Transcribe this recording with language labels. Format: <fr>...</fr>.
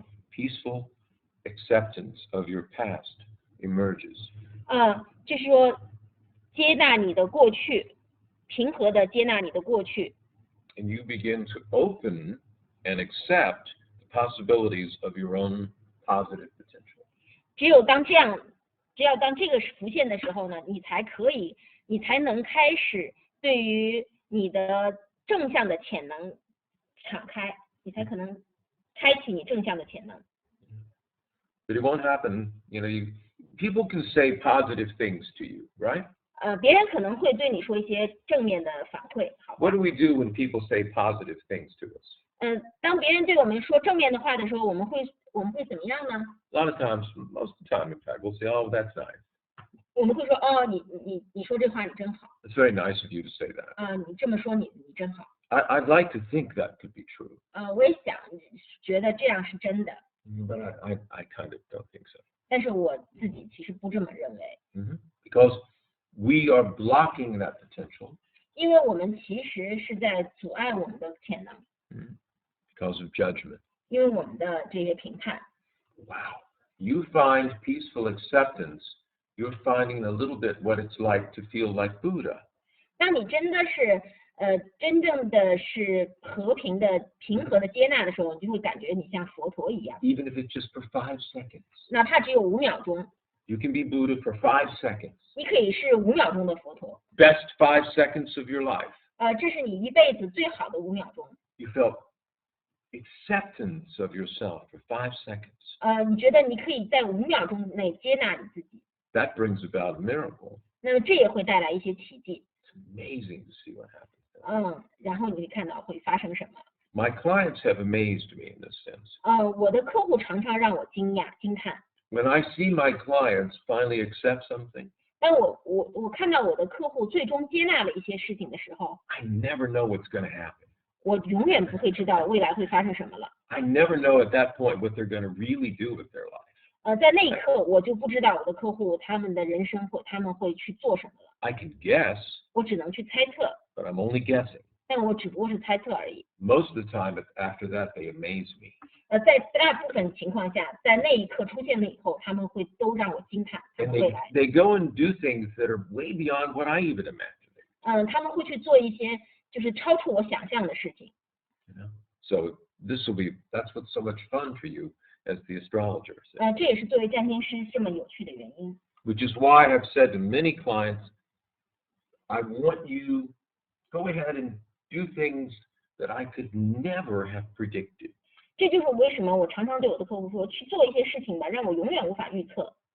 <en>Peaceful acceptance of your past emerges.</en> <zh>就是说接纳你的过去，平和的接纳你的过去，</zh> <en>And you begin to open and accept the possibilities of your own positive potential.</en> <zh>只要当这个浮现的时候呢，你才能开始对于你的正向的潜能敞开，你才可能开启你正向的潜能。</zh> <en>But it won't happen, people can say positive things to you, right?</en> <zh>别人可能会对你说一些正面的反馈，好吧。</zh> <en>What do we do when people say positive things to us?</en> <zh>当别人对我们说正面的话的时候，我们会怎么样呢？</zh> <en>A lot of times, most of the time, in fact, we'll say, "Oh, that's nice.</en> <zh>我们会说你说这话你真好，</zh> <en>It's very nice of you to say that."</en> <zh>你这么说你真好。</zh> <en>I'd like to think that could be true,</en> <zh>我也觉得这样是真的，</zh> <en>but I kind of don't think so.</en> <zh>但是我自己其实不这么认为，</zh> <en>Because we are blocking that potential</en> <zh>因为我们其实是在阻碍我们的潜能，</zh> <en>because of judgment.</en> <zh>因为我们的这些评判。</zh> <en>Wow. You find peaceful acceptance, you're finding a little bit what it's like to feel like Buddha.</en> <zh>当你真正的是平和的接纳的时候，你就会感觉你像佛陀一样，</zh> <en>Even if it's just for 5 seconds.</en> <zh>哪怕只有5秒钟，</zh> <en>You can be Buddha for 5 seconds.</en> <zh>你可以是5秒钟的佛陀，</zh> <en>Best 5 seconds of your life.</en> <zh>这是你一辈子最好的5秒钟。</zh> <en>You felt acceptance of yourself for 5 seconds.</en> <zh>你觉得你可以在5秒钟内接纳你自己，</zh> <en>That brings about a miracle.</en> <zh>那么这也会带来一些奇迹。</zh> <en>It's amazing to see what happens.</en> <zh>然后你会看到会发生什么。</zh> <en>My clients have amazed me in this sense.</en> <zh>我的客户常常让我惊叹。</zh> <en>When I see my clients finally accept something,</en> <zh>当我看到我的客户最终接纳了一些事情的时候，</zh> <en>I never know what's going to happen.</en> <zh>我永远不会知道未来会发生什么了。</zh> <en>I never know at that point what they're going to really do with their life.</en> <zh>在那一刻，我就不知道我的客户他们的人生他们会去做什么了。</zh> <en>I can guess,</en> <zh>我只能去猜测，</zh> <en>but I'm only guessing.</en> <zh>但我只不过是猜测而已。</zh> <en>Most of the time after that, they amaze me.</en> <zh>在大部分情况下，在那一刻出现了以后，他们会都让我惊叹他</zh> <en>And</en> <zh>们未来。</zh> <en>they go and do things that are way beyond what I even imagined.</en> <zh>他们会去做一些就是超出我想象的事情。</zh> <en>So that's what's so much fun for you as the astrologer.</en> <zh>这也是作为占星师这么有趣的原因。</zh> <en>Which is why I've said to many clients, I want you go ahead and do things that I could never have predicted.</en> <zh>这就是为什么我常常对我的客户说，去做一些事情吧，让我永远无法预测。</zh>